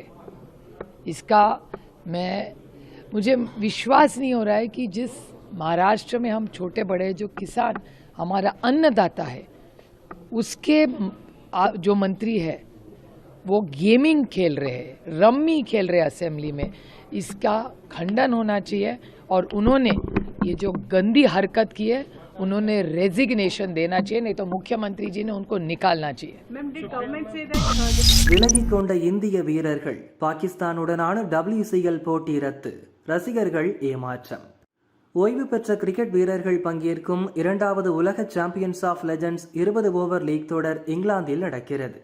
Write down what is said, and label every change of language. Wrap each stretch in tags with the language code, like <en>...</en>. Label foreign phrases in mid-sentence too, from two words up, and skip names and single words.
<hi>इसका मुझे विश्वास नहीं हो रहा है कि जिस महाराष्ट्र में हम छोटे बड़े जो किसान हमारा अन्नदाता है उसके जो मंत्री है वो गेमिंग खेल रहे हैं, रम्मी खेल रहे असेंबली में। इसका खंडन होना चाहिए और उन्होंने ये जो गंदी हरकत की है उन्होंने रेजिग्नेशन देना चाहिए, नहीं तो मुख्यमंत्री जी ने उनको निकालना चाहिए।</hi> <ta>விலகிக் கொண்ட இந்திய வீரர்கள் பாகிஸ்தானுடனான WCL போட்டி ரத்து, ரசிகர்கள் ஏமாற்றம். ஓய்வு பெற்ற கிரிக்கெட் வீரர்கள் பங்கேற்கும் 2வது உலக சாம்பியன்ஸ் ஆஃப் லெஜண்ட்ஸ் 20 ஓவர் லீக் தொடர் இங்கிலாந்தில் நடக்கிறது.</ta>